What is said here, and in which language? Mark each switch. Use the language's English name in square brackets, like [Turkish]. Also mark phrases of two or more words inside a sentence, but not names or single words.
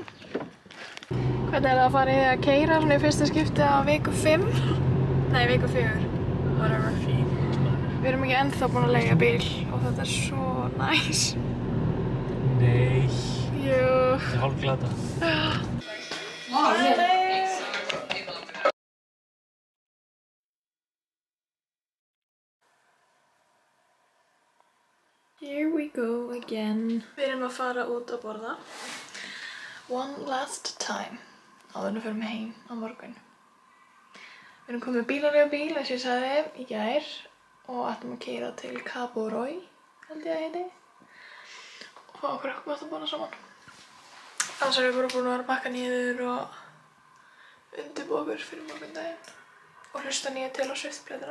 [Icelandic] Hvernig er það að fara í að keyra svona í fyrsta skipti á viku 5? Nei, viku 4. Whatever. Við erum ekki ennþá búin að leigja bíl og þetta er svo næs. Nei. Jú. Það er hálf glata. [English] Here we go again. [Icelandic] Við erum að fara út að borða. [English] One last time. [Icelandic] Áður en við förum heim á morgun. Við erum komið bíl, eins og ég sagði í gær og ætlum að keyra til Cabo Roy, held ég að heiti. Og fá okkur eitthvað að borða saman. Annars erum við bara búin að vera að pakka niður og undirbúa okkur fyrir morgundaginn. Og hlusta nýja til á Swift-plötuna.